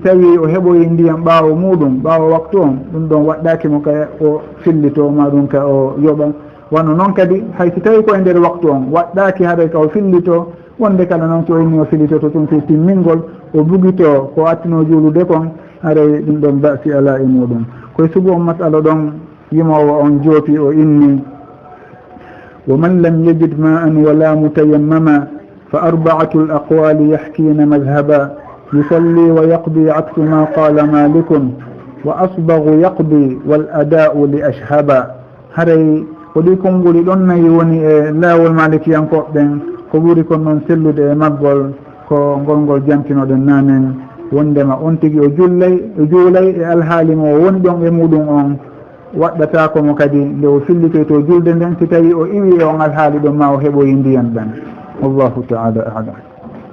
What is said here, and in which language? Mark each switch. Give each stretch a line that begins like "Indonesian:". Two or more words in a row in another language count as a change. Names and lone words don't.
Fula: tawi o heɓoyi ndiyam ɓaawo muɗum ɓaawo waktu on ɗum ɗon waɗɗakimo ka o fillito ma ɗum ka o yoɓa wano noon kadi hay si tawi ko e nder waktu on waɗɗaki haɗa ka o fillito wonde kala noon so inni o fillitoto ɗum si timmingol o bugito ko attino juulude kon haray ɗum ɗon basi ala e muɗum koye sugu on masala ɗon yimowo on joopi o
Arabic: إني ومن لم يجد ماء ولا متيمما فأربعة الأقوال يحكين مذهبا يصلي ويقضي عكس ما قال مالك وأصبغ يقضي والأداء لأشهبا
Fula: haray ko ɗi konnguli ɗon nayi woni e laawol malikiyankoɓe ɓen ko ɓuri kon noon sellude e maggol ko ngolngol jantinoɗen nanen wondema on tigui o juulay e alhaali mo woni ɗon e muɗum on waɗɗata komo kadi nde o fillitoy to julde nden si tawi o iwi e on alhaali ɗon ma o heɓoyi ndiyan ɗan
Arabic: والله تعالى أعلم